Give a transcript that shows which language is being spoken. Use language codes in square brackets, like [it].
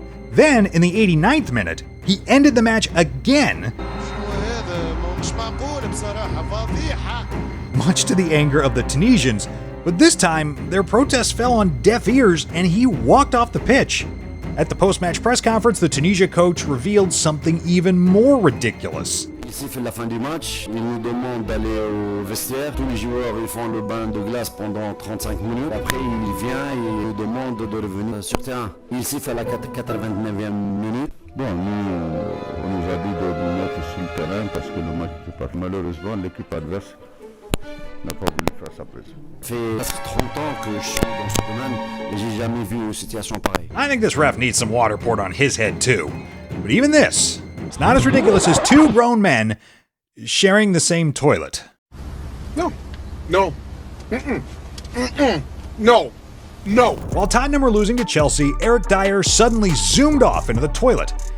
[en] Then, in the 89th minute, he ended the match again, much to the anger of the Tunisians, but this time, their protests fell on deaf ears and he walked off the pitch. At the post-match press conference, the Tunisia coach revealed something even more ridiculous. [fr] Il siffle la fin du match, il nous demande d'aller au vestiaire. Tous les joueurs ils font le bain de glace pendant 35 minutes. Après, il vient et il nous demande de revenir sur terrain. Il siffle à la 89e minute. Bon, nous, on nous a dit de nous mettre sur le terrain parce que le match était parti. Malheureusement, l'équipe adverse n'a pas voulu faire sa presse. Ça fait presque 30 ans que je suis dans ce domaine et j'ai jamais vu une situation pareille. [en] I think this ref needs some water poured on his head too. But even this, it's not as ridiculous as 2 grown men sharing the same toilet. No. No. Mm-mm. Mm-mm. No. No. While Tottenham were losing to Chelsea, Eric Dyer suddenly zoomed off into the toilet.